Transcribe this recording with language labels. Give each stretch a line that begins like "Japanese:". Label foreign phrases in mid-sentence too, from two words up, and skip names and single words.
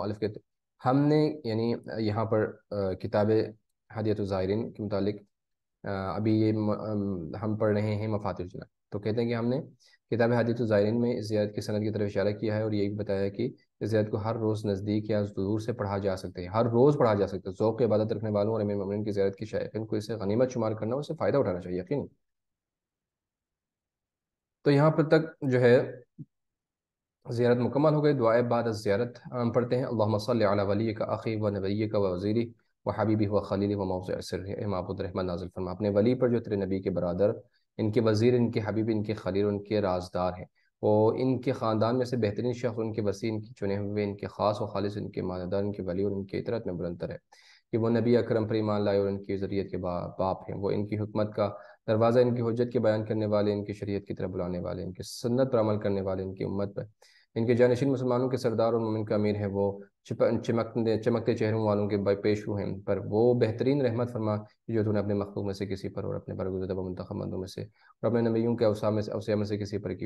Urdu: مؤلف کے ہم نے یعنی یہاں پر کتاب ہدیۃ الزائرین کے متعلق ابھی یہ ہم پڑھ رہے ہیں مفاتیح الجنان، تو کہتے ہیں کہ ہم نے کتاب حدیث الزائرین میں اس زیارت کی سند کی طرف اشارہ کیا ہے، اور یہ بھی بتایا کہ اس زیارت کو ہر روز نزدیک یا دور سے پڑھا جا سکتے ہیں، ہر روز پڑھا جا سکتا ہے۔ ذوق عبادت رکھنے والوں اور امیر مومنین کی زیارت کی شائقین کو اسے غنیمت شمار کرنا، اسے فائدہ اٹھانا چاہیے یقین۔ تو یہاں پر تک جو ہے زیارت مکمل ہو گئی۔ دعائے بعد از زیارت ہم پڑھتے ہیں،
Arabic: اللہم صلی علی ولیک اخی و نبیک و وزیری و حبیبی و خلیلی و موضع سرہ۔
Urdu: اے معبود، رحمت نازل فرما اپنے ولی پر جو تیرے نبی کے برادر، ان کے وزیر، ان کے حبیب، ان کے خلیل، ان کے رازدار ہیں، وہ ان کے خاندان میں سے بہترین شخص، ان کے وسیع، ان کے چنے ہوئے، ان کے خاص و خالص، ان کے ماندار، ان کے ولی اور ان کے اطرت میں بلندر ہے، کہ وہ نبی اکرم پر ایمان لائے اور ان کی ذریت کے باپ ہیں، وہ ان کی حکمت کا دروازہ، ان کی حجت کے بیان کرنے والے، ان کی شریعت کی طرف بلانے والے، ان کی سنت پر عمل کرنے والے، ان کی امت پر، ان کے جانشین مسلمانوں کے سردار اور مومن کا امیر ہے، وہ چمکتے چہروں والوں کے پیشو ہیں، پر وہ بہترین رحمت فرما جو تو نے اپنے مخلوق میں سے کسی پر اور اپنے برگزیدہ و منتخب بندوں میں سے اور اپنے نبیوں کے اوصیاء میں سے کسی پر کی ہو۔